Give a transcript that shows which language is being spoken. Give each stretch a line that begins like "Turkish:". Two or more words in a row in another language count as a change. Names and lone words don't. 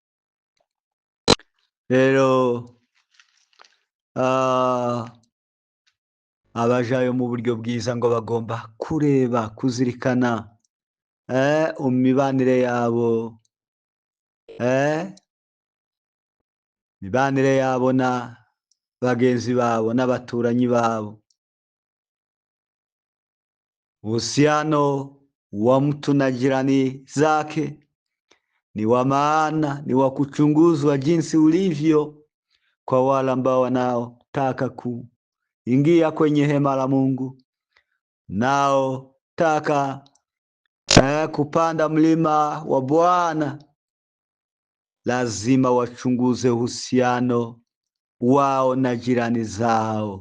Kinyarwanda: Rero abajayo mu buryo bwiza ngo bagomba kureba, kuzirikana imibanire yabo, imibanire yabo na bagenzi babo n'abaturanyi babo.
Swahili: Uhusiano wa mtu na jirani zake ni wa maana, ni wa kuchunguzwa jinsi ulivyo kwa wale ambao wanaotaka kuingia kwenye hema la Mungu, nao taka kupanda mlima wa Bwana, lazima wachunguze uhusiano wao na jirani zao.